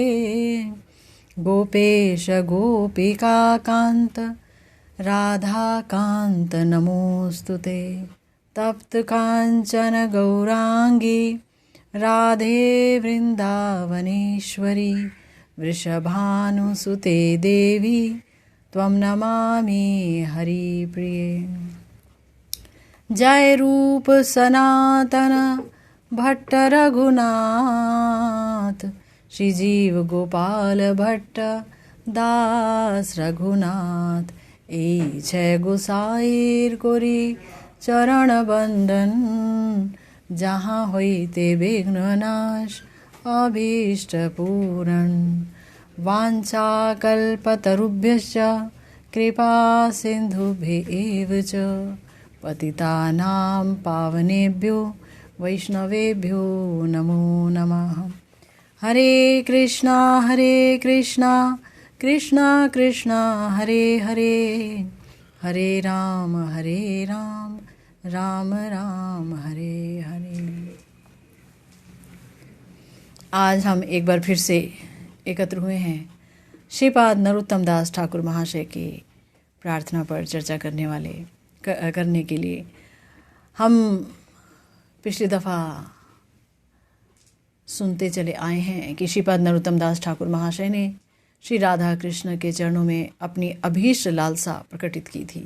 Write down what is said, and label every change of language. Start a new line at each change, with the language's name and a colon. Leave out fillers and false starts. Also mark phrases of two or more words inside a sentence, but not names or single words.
Sanskrit: गोपेश गोपिका कांत राधा कांत नमोस्तुते तप्त कांचन गौरांगी राधे वृंदावनेश्वरी वृषभानुसुते देवी त्वं नमामि हरिप्रिये।
Bangla: জয় রূপ সনাতন ভট্ট রঘুনাথ শ্রীজীব গোপাল ভট্ট দাস রঘুনাথ এ ছয় গোসাঞির করি চরণ বন্দন যাহা হৈতে বিঘ্ন নাশ অভীষ্ট পূরণ
Sanskrit: वाञ्छाकल्पतरुभ्यश्च कृपा सिन्धुभ्येव च पतितानां पावनेभ्यो वैष्णवेभ्यो नमो नमः। हरे कृष्णा कृष्णा कृष्णा हरे हरे हरे राम राम राम हरे हरे।
Hindi: आज हम एक बार फिर से एकत्र हुए हैं श्रीपाद नरोत्तम दास ठाकुर महाशय की प्रार्थना पर चर्चा करने के लिए। हम पिछली दफ़ा सुनते चले आए हैं कि श्रीपाद नरोत्तम दास ठाकुर महाशय ने श्री राधा कृष्ण के चरणों में अपनी अभीष्ट लालसा प्रकटित की थी।